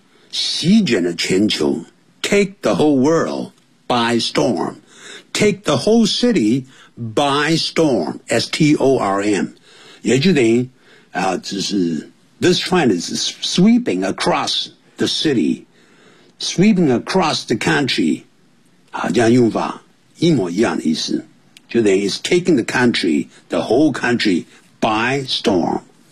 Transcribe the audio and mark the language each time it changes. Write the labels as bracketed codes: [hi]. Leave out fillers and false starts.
[zh] 席卷了全球。 [en] Take the whole world by storm. Take the whole city by storm. S-T-O-R-M. [zh] 也就等于啊就是 [en] This trend is sweeping across the city, sweeping across the country. [zh] 好这样用法一模一样的意思。就等于 [en] it's taking the country, the whole country, by storm.